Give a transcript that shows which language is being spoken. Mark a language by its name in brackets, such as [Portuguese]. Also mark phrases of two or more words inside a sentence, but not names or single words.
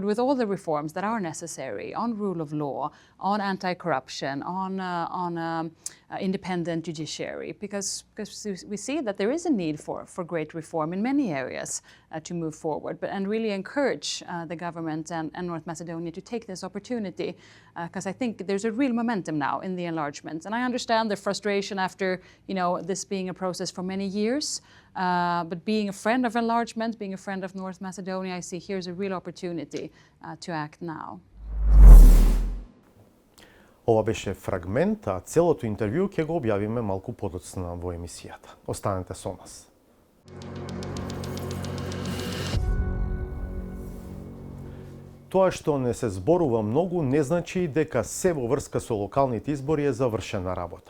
[English] with all the reforms that are necessary on rule of law, on anti-corruption, on independent judiciary, because we see that there is a need for great reform in many areas to move forward, and really encourage the government and North Macedonia to take this opportunity, because I think there's a real momentum now in the enlargement, and I understand the frustration after this being a process for many years. But being a friend of enlargement, being a friend of North Macedonia, I see here's a real opportunity to act now. [Macedonian] Ова беше фрагмент, а целото интервју ќе го објавиме малку подоцна во емисијата. Останете со нас. Тоа што не се зборува многу не значи дека се во врска со локалните избори е завршена работа.